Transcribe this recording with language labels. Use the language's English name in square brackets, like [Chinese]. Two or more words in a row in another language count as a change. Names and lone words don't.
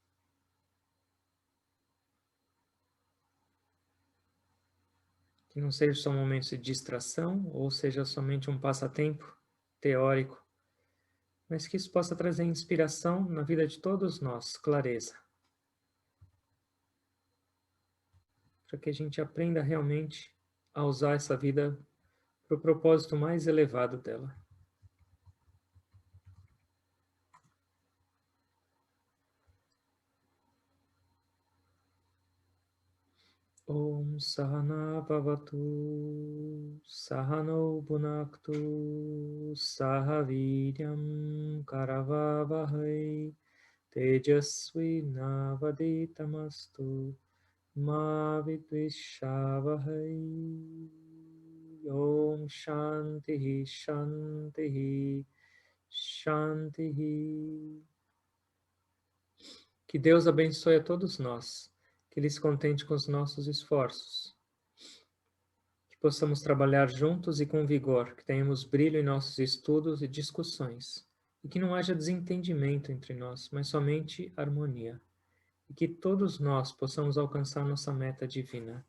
[Portuguese] Que não seja só um momento de distração, ou seja somente um passatempo teórico, mas que isso possa trazer inspiração na vida de todos nós, clareza. Para que a gente aprenda realmente a usar essa vida para o propósito mais elevado dela. [Sanskrit] ॐ सहना भवतु सहनौ भुनक्तु सहवीर्यं करवावहै तेजस्वि नावधीतमस्तु मा विद्विषावहै. ॐ शान्तिः शान्तिः शान्तिः. [Portuguese] Que Deus abençoe a todos nós, que Ele se contente com os nossos esforços, que possamos trabalhar juntos e com vigor, que tenhamos brilho em nossos estudos e discussões, e que não haja desentendimento entre nós, mas somente harmonia, e que todos nós possamos alcançar nossa meta divina.